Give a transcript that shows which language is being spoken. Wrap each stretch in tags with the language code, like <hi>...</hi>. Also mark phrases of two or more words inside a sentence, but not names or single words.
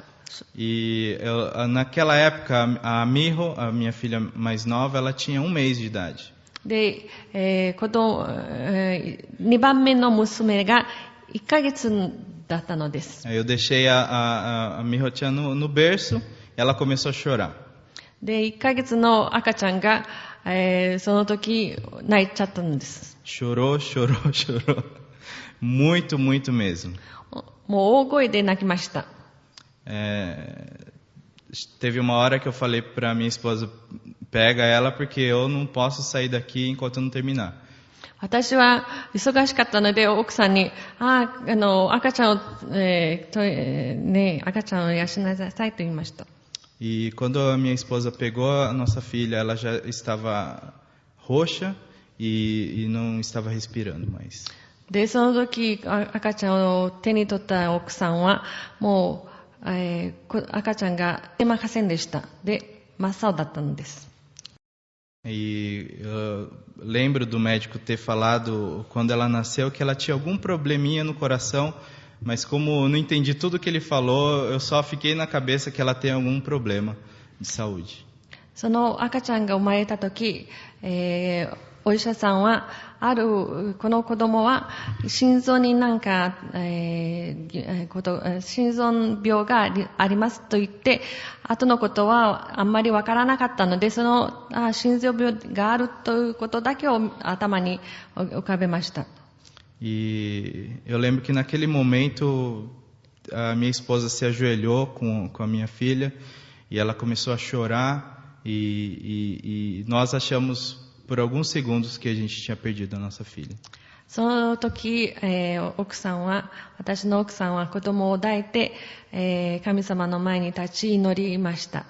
<pt>E naquela época, a Miho, a minha filha mais nova, ela tinha 1 mês de idade.</pt> <ja>で、2番目の娘が1ヶ月だったのです。</ja> <pt>Aí eu deixei a Miho-chan no berço, ela começou a chorar.</pt> <ja>で、1ヶ月の赤ちゃんが、その時泣いちゃったんです。</ja> <pt>Chorou. Muito, muito mesmo.</pt> <ja>もう大声で泣きました。</ja> <pt>Teve uma hora que eu falei para minha esposa, pega ela porque eu não posso sair daqui enquanto eu não terminar.</pt> <ja>私は忙しかったので奥さんに、赤ちゃんを、赤ちゃんを養いなさいと言いました。</ja> <pt>E quando a minha esposa pegou a nossa filha, ela já estava roxa e não estava respirando mais.</pt> <ja>で、その時赤ちゃんを手に取った奥さんはもう赤ちゃんが出ませんでした。で、真っ青だったのです。</ja> <pt>E eu lembro do médico ter falado quando ela nasceu que ela tinha algum probleminha no coração, mas como não entendi tudo que ele falou, eu só fiquei na cabeça que ela tem algum problema de saúde.</pt> <ja>その赤ちゃんが生まれた時、お医者さんはこの子供は心臓になんか、心臓病がありますと言って、後のことはあんまりわからなかったので、その心臓病があるということだけを頭に浮かべました。</ja> <pt>E eu lembro que naquele momento a minha esposa se ajoelhou com a minha filha e ela começou a chorar e nós achamos por alguns segundos que a gente tinha perdido a nossa filha.</pt> <ja>その時、私の奥さんは子供を抱いて、神様の前に立ち祈りました。</ja>